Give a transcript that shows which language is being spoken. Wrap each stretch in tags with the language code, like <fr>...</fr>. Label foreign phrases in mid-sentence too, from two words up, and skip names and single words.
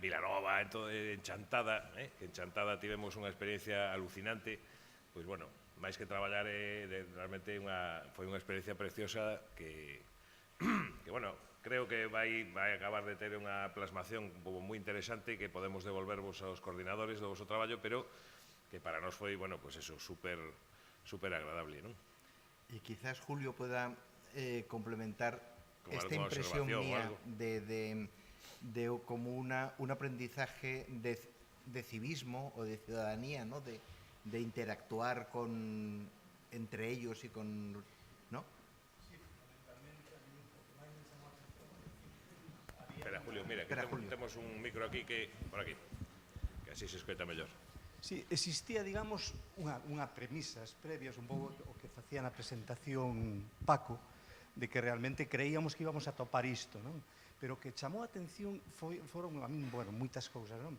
<gl>Vilanova, en Chantada, que en Chantada tivemos unha experiencia alucinante, pois bueno, máis que traballar, realmente foi unha experiencia preciosa que bueno, creo que vai acabar de ter unha plasmación moi interesante que podemos devolvervos aos coordinadores do vosso traballo, pero que para nós foi, bueno,</gl> <es>pues eso,</es> <gl>super agradable, non?</gl> <es>Y quizás Julio pueda complementar esta impresión mía de como un aprendizaje de civismo o de ciudadanía, ¿no? De interactuar entre ellos y con... ¿no?</es> <gl>Espera, Julio, mira, que temos un micro aquí por aquí, que así se escoita mellor. Sí, existía, digamos, unha premisas previas, un pouco o que facía na presentación Paco, de que realmente</gl> <es>creíamos que íbamos a</es> <gl>topar isto, non? Pero o que chamou a atención foron, a min, bueno, moitas cousas, non?</gl>